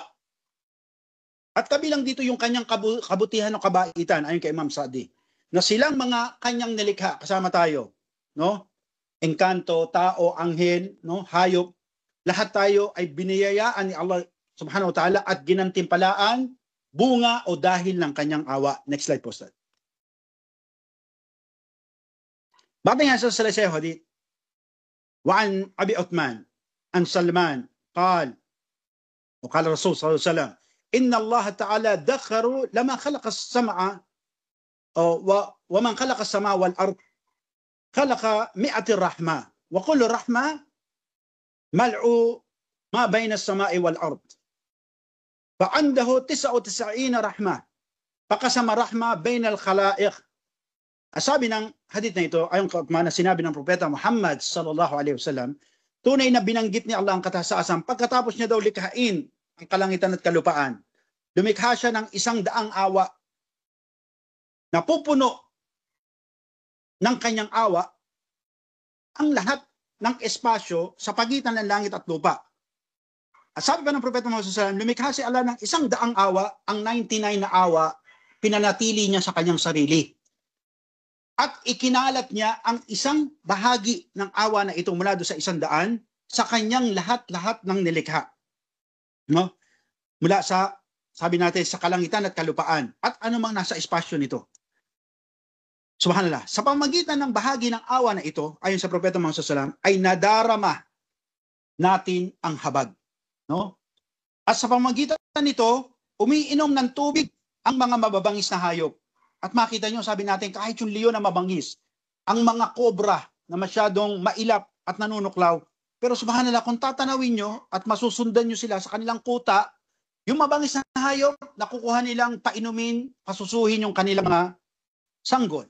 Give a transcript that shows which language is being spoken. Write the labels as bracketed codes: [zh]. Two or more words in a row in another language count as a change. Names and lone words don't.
[tl] At kabilang dito yung kanyang kabutihan o kabaitan, ayon kay Imam Sa'di, na silang mga kanyang nilikha, kasama tayo, no? Engkanto, tao, anghel, no, hayop, lahat tayo ay biniyayaan ni Allah [ar] سبحانه وتعالى [tl] at ginantimpalaan bunga o dahil ng kanyang awa. [en] Next slide [tl] po, Ustad. Batay nga sa salasay hadith, [ar] وعن أبي عثمان عن سلمان قال وقال الرسول صلى الله عليه وسلم إن الله تعالى ذكر لما خلق السمع ومن خلق السماء والأرض خلق 100 رحمة وكل رحمة ملء ما بين السماء والأرض فعنده 99 رحمة فقسم رحمة بين الخلائق. [tl] Sabi ng hadith na ito, ayon na sinabi ng Propeta Muhammad [ar] صلى الله عليه وسلم, [tl] tunay na binanggit ni Allah ang katasaasan pagkatapos niya daw likhain ang kalangitan at kalupaan. Lumikha siya ng 100 awa na pupuno ng kanyang awa ang lahat ng espasyo sa pagitan ng langit at lupa. At sabi pa ng Propeta Muhammad [ar] صلى الله عليه وسلم, [tl] lumikha si Allah ng 100 awa, ang 99 na awa pinanatili niya sa kanyang sarili. At ikinalat niya ang isang bahagi ng awa na ito mula doon sa 100 sa kanyang lahat-lahat ng nilikha. No? Mula sa, sabi natin, sa kalangitan at kalupaan. At anumang nasa espasyo nito. Subhanallah. Sa pamagitan ng bahagi ng awa na ito, ayon sa Propeta Muhammad [ar] صلى الله عليه وسلم, [tl] ay nadarama natin ang habag. No? At sa pamagitan nito, umiinom ng tubig ang mga mababangis na hayop. At makita nyo, sabi natin, kahit yung leon na mabangis, ang mga kobra na masyadong mailap at nanunuklaw, pero subhanallah, kung tatanawin nyo at masusundan nyo sila sa kanilang kuta, yung mabangis na hayop, nakukuha nilang painumin, pasusuhin yung kanilang mga sanggol.